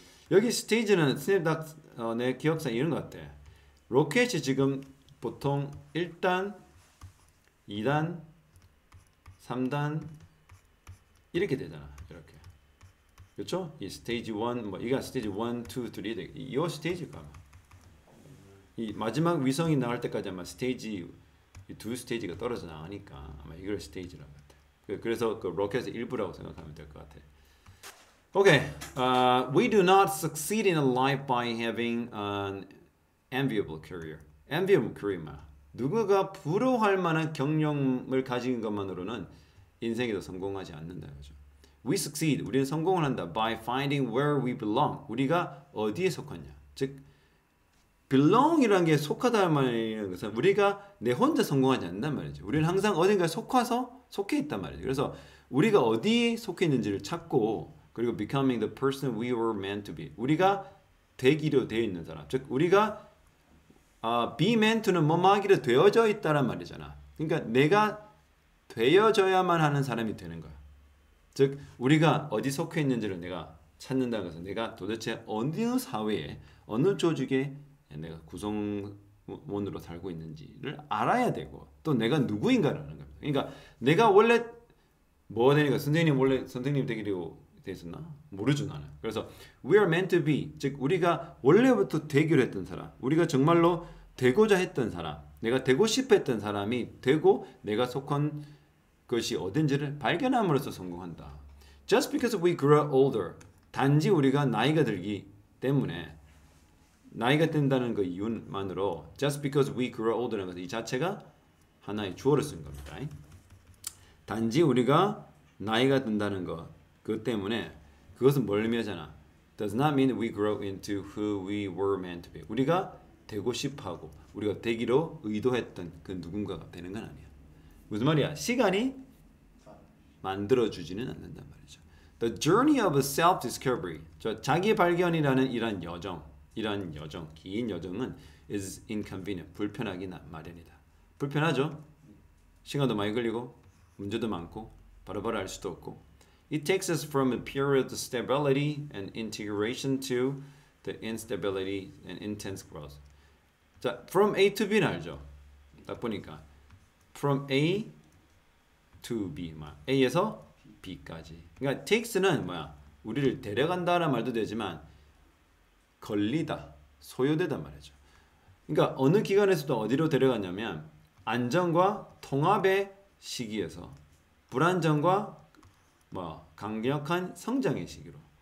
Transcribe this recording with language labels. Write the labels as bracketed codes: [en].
[ko] 여기 스테이지는 내 기억상 이런 것 같아. 로켓이 지금 보통 1단, 2단, 3단 이렇게 되잖아. 이렇게. 그렇죠? 이 스테이지 1, 이게 스테이지 1, 2, 3 이 스테이지가 이 마지막 위성이 나갈 때까지 아마 스테이지 이 두 스테이지가 떨어져 나가니까 아마 이걸 스테이지라고 같아. 그래서 그 로켓의 일부라고 생각하면 될 것 같아. [en] Okay, we do not succeed in life by having an enviable career. enviable career 말. [ko] 누구가 부러워할 만한 경력을 가진 것만으로는 인생에서 성공하지 않는다 그죠. [en] We succeed. [ko] 우리는 성공을 한다. [en] By finding where we belong. [ko] 우리가 어디에 속하냐. 즉 belong이라는 게 속하다는 말이라는 것은 우리가 내 혼자 성공하지 않는단 말이죠. 우리는 항상 어딘가에 속해 있단 말이죠. 그래서 우리가 어디에 속해 있는지를 찾고 그리고 [en] becoming the person we were meant to be. [ko] 우리가 되기로 되어 있는 사람. 즉 우리가 be meant to는 뭐하기로 되어져 있다란 말이잖아. 그러니까 내가 되어져야만 하는 사람이 되는 거야. 즉 우리가 어디 속해 있는지를 내가 찾는다는 것은 내가 도대체 어느 사회에 어느 조직에 내가 구성원으로 살고 있는지를 알아야 되고 또 내가 누구인가를 아는 겁니다. 그러니까 내가 원래 뭐가 되니까 선생님 되기로 돼 있었나? 모르죠 나는. 그래서 [en] we are meant to be [ko] 즉 우리가 원래부터 되기로 했던 사람 우리가 정말로 되고자 했던 사람 내가 되고 싶어 했던 사람이 되고 내가 속한 것이 어딘지를 발견함으로써 성공한다. [en] Just because we grow older [ko] 단지 우리가 나이가 들기 때문에 나이가 든다는 그 이유만으로 [en] just because we grow older [ko] 라는 것이 이 자체가 하나의 주어를 쓴 겁니다. 단지 우리가 나이가 든다는 것 그 때문에 그것은 뭘 의미하잖아. [en] Does not mean we grow into who we were meant to be. [ko] 우리가 되고 싶어하고 우리가 되기로 의도했던 그 누군가가 되는 건 아니야. 무슨 말이야? 시간이 만들어주지는 않는단 말이죠. [en] The journey of self-discovery [ko] 자기 발견이라는 이런 여정 긴 여정은 [en] is inconvenient [ko] 불편하기 마련이다. 불편하죠? 시간도 많이 걸리고 문제도 많고 바로바로 알 수도 없고 [en] It takes us from a period of stability and integration to the instability and intense growth. [ko] 자, from A to B는 알죠? 딱 보니까 from A to B, A에서 B까지. 그러니까 takes는 뭐야? 우리를 데려간다라는 말도 되지만 걸리다, 소요되다 말이죠. 그러니까 어느 기관에서도 어디로 데려가냐면 안정과 통합의 시기에서 불안정과 강력한 성장의 시기로.